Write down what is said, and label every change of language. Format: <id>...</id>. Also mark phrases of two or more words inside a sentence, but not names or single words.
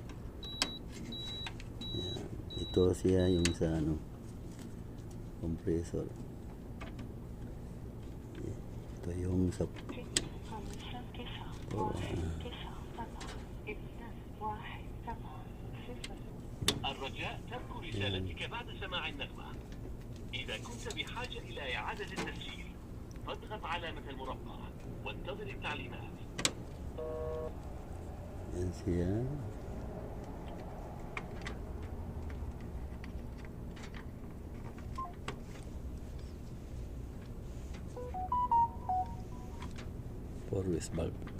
<tl>Yan. Ito siya yung sa ano, compressor. Ito yung sa</tl> <ar>الرجاء ترك رسالتك بعد سماع النغمة. إذا كنت بحاجة إلى إعادة التسجيل فاضغط علامة المربع وانتظر التعليمات.</ar> <tl>yan siya.</tl> <en>Four-ways bulb.</en>